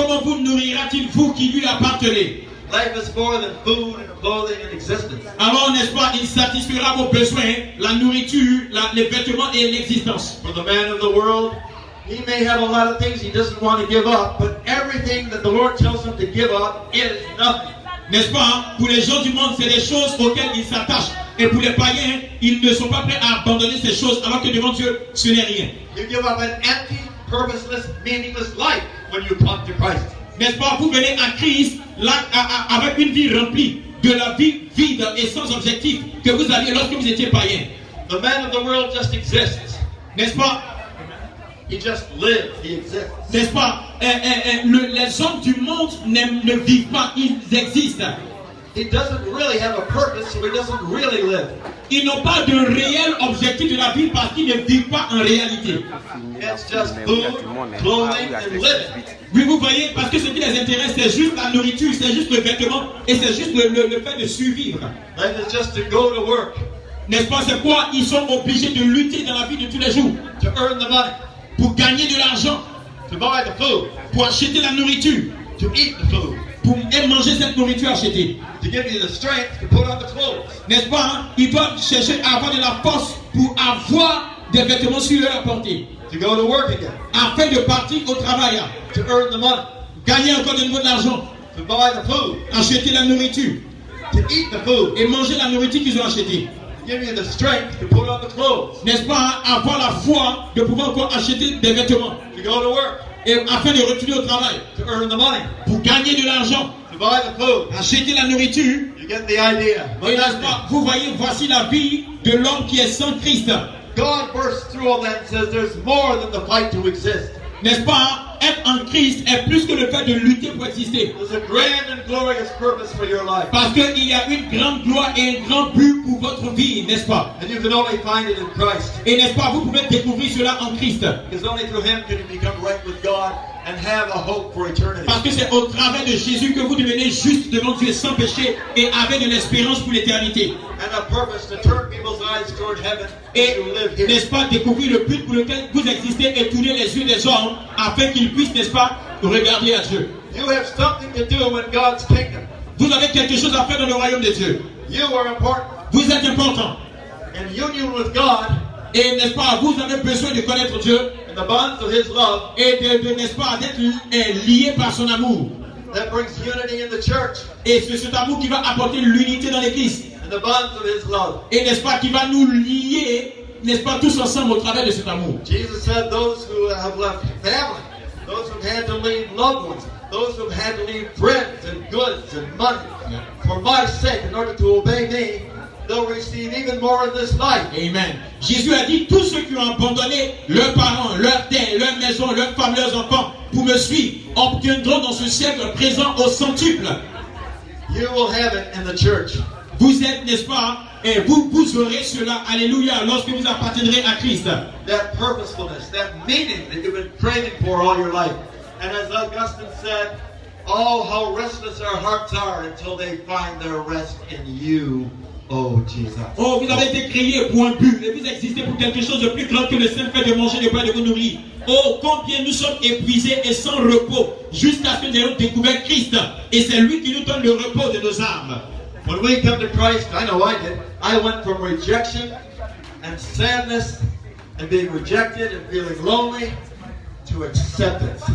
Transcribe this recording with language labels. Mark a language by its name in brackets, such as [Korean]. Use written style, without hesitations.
[French] comment vous nourrira-t-il vous qui lui appartenez? [English] Life is more than food and clothing and existence. [French] Alors, n'est-ce pas, il satisfera vos besoins, la nourriture, les vêtements et l'existence. [English] For the man of the world, he may have a lot of things he doesn't want to give up, but everything that the Lord tells him to give up is nothing. [French] N'est-ce pas? Pour les gens du monde, c'est des choses auxquelles ils s'attachent. Et pour les païens, ils ne sont pas prêts à abandonner ces choses, alors que devant Dieu, ce n'est rien. [English] You give up an empty, purposeless, meaningless life when you come to Christ. [French] N'est-ce pas? Vous venez à Christ là, avec une vie remplie de la vie vide et sans objectif que vous aviez lorsque vous étiez païen. [English] The man of the world just exists. [French] N'est-ce pas? [English] He just lives. He exists. [French] N'est-ce pas? Les hommes du monde ne vivent pas, ils existent. [English] He doesn't really have a purpose, so he doesn't really live. [French] Ils n'ont pas de réel objectif de la vie parce qu'ils ne vivent pas en réalité. [English] It's just food, clothing, and living. [French] Oui, vous voyez, parce que ce qui les intéresse, c'est juste la nourriture, c'est juste le vêtement et c'est juste le fait de survivre. [English] Life is just to go to work, [French] N'est-ce pas? C'est quoi? Ils sont obligés de lutter dans la vie de tous les jours [English] to earn the money, [French] pour gagner de l'argent, [English] to buy the food, [French] pour acheter la nourriture, [English] to eat the food, [French] pour manger cette nourriture achetée. [English] to give you the strength to put on the clothes. [French] N'est-ce pas? Hein? Ils doivent chercher à avoir de la force pour avoir des vêtements sur leur portée, [English] To go to work again, [French] afin de partir au travail, [English] to earn the money, [French] gagner encore de nouveau de l'argent, [English] to buy the food, [French] acheter la nourriture [English] to eat the food, [French] et manger la nourriture qu'ils ont achetée. [English] to give you the strength to put on the clothes, [French] N'est-ce pas? Hein? Avoir la foi de pouvoir encore acheter des vêtements [English] to go to work, [French] et afin de retourner au travail, [English] to earn the money, [French] pour gagner de l'argent, [English] to buy the food. [French] acheter la nourriture. [English] You get the idea. [French] Et n'est-ce pas? Vous voyez, voici la vie de l'homme qui est sans Christ. [English] God bursts through all that and says there's more than the fight to exist. [French] N'est-ce pas? Être en Christ est plus que le fait de lutter pour exister. [English] There's a grand and glorious purpose for your life. [French] Parce qu'il y a une grande gloire et un grand but pour votre vie, n'est-ce pas? [English] And you can only find it in Christ. [French] Et n'est-ce pas? Vous pouvez découvrir cela en Christ. [English] Because only through Him can you become right with God and have a hope for eternity. [French] Parce que c'est au travers de Jésus que vous devenez juste devant Dieu sans péché et avec de l'espérance pour l'éternité. [English] And a purpose to turn people's eyes toward heaven [French] Et [English] to live here. [French] n'est-ce pas découvrir le but pour lequel vous existez et tourner les yeux des hommes afin qu'ils puissent, n'est-ce pas, regarder à Dieu. [English] You have something to do in God's kingdom. [French] Vous avez quelque chose à faire dans le royaume de Dieu. [English] You are important. [French] Vous êtes important. [English] In union with God, [French] Et n'est-ce pas, vous avez besoin de connaître Dieu [English] in the bonds of His love, [French] et n'est-ce pas, d'être lié par son amour. [English] that brings unity in the church. [French] Et c'est cet amour qui va apporter l'unité dans l'Église. [English] In the bonds of His love. [French] Et n'est-ce pas, qui va nous lier, n'est-ce pas, tous ensemble au travers de cet amour. [English] Jesus said those who have left family, those who've had to leave loved ones, those who've had to leave friends and goods and money, for my sake, in order to obey me, they'll receive even more in this life. Amen. [French] Jésus a dit, tous ceux qui ont abandonné leurs parents, leurs terres, leurs maisons, leurs femmes, leurs enfants, pour me suivre, obtiendront dans ce siècle présent au centuple. [English] You will have it in the church. [French] Vous êtes, n'est-ce pas, et vous aurez cela, alléluia, lorsque vous appartiendrez à Christ. [English] That purposefulness, that meaning that you've been craving for all your life. And as Augustine said, oh, how restless our hearts are until they find their rest in you, oh Jesus. [French] Oh, vous avez été créés pour un but, et vous existez pour quelque chose de plus grand que le simple fait de manger, de boire, de vous nourrir. Oh, combien nous sommes épuisés et sans repos, jusqu'à ce que nous ayons découvert Christ. Et c'est lui qui nous donne le repos de nos âmes. [English] When we come to Christ, I know I did, I went from rejection and sadness and being rejected and feeling lonely to acceptance.